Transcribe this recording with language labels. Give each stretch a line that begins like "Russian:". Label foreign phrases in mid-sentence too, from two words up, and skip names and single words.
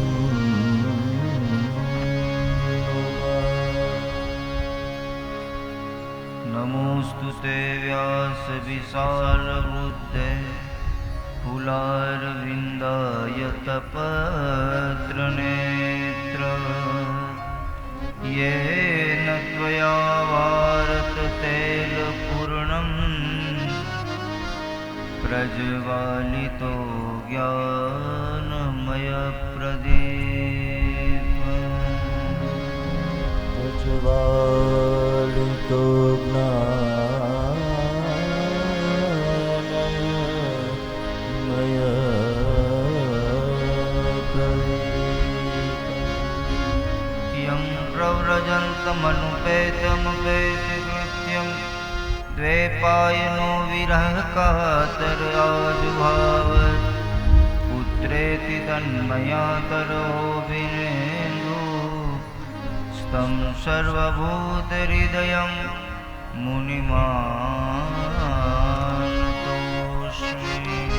Sanskrit: नमोस्तु ते व्यासविशालबुद्धे ફુલારવિંદાયતપત્રનેત્ર येन त्वया वारततैलपूर्णं प्रज्वालितो ज्ञानमयप्रदीप. प्रज्वालितो ज्ञानमय प्रदीप. यं प्रव्रजन्तमनुपेतमुपेतकृत्यं द्वैपायनो विरहकातर आजुभाव पुत्रेति तन्मयातरोऽभिनेन्दु स्तं सर्वभूतहृदयं मुनिमानतोऽस्मि.